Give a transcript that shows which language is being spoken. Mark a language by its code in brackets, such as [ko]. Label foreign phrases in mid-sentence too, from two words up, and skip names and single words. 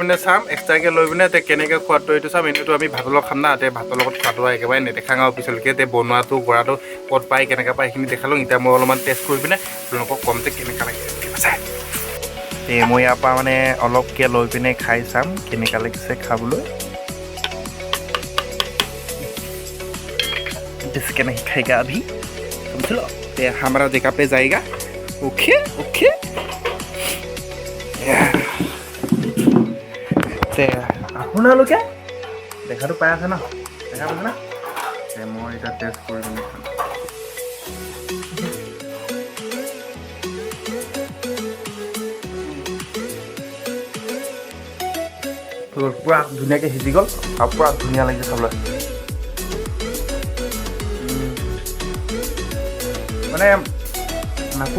[as] পিনে চাম এক্সট্ৰাকৈ লৈ পিনে কেনেকৈ খোৱাটো এইটো চাম এনেইতো আমি ভাতৰ লগত খাম না ভাতৰ লগত খোৱাটো একেবাৰে নেদেখাং আৰু পিছলৈকে বনোৱাটো কৰাটো ক'ত পায় কেনেকৈ পায় এইখিনি দেখালোঁ এতিয়া মই অলপমান টেষ্ট কৰি পিনে আপোনালোকক কম যে কেনেকুৱা লাগে ঠিক আছে মই ইয়াৰ পৰা মানে অলপকৈ লৈ পিনে খাই চাম কেনেকুৱা লাগিছে খাবলৈ [hi] जिसके नहीं खाएगा अभी समझ लो हमारा जगह पे जाएगा ओके [as] আপোনালোকে দেখাটো পাই আছে ন দেখা পাইছে না মই এতিয়া টেষ্ট কৰি পিনে পুৰা ধুনীয়াকৈ সিজি গ'ল আৰু পুৰা ধুনীয়া লাগিছে খাবলৈ মানে নাকো